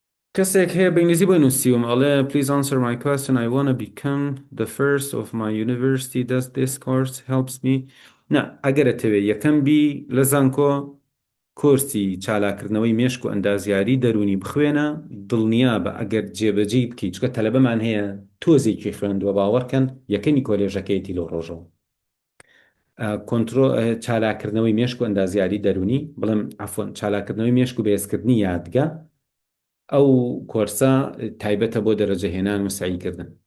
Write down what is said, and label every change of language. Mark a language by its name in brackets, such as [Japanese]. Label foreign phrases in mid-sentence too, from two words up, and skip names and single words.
[Central Kurdish] کەسێک هەیە بە ئینگلیزی بۆی نووسیوم ئەڵێ [English] please answer my question I want to become the first of my university does this course helps me [Central Kurdish] نا ئەگەرەتەوێ یەکەم بی لە زانکۆ کۆرسی چالاکردنەوەی مێشک و ئەندازیاری دەرونی بخوێنە دڵنیا بە ئەگەر جێبەجێی بکەیت چکە تەلەبەمان هەیە تۆزێکی خوێندووە باوەڕکەن یەکەمی کۆلێژەکەیەتی لەو ڕۆژەوە کۆنترۆ چالاکردنەوەی مێشک و ئەندازیاری دەرونی بڵێم عەفوەن چالاکردنەوەی مێشک و بەهێزکردنی یادگا ئەو کۆرسە تایبەتە بۆ دەرەجەهێنان و سعیکردن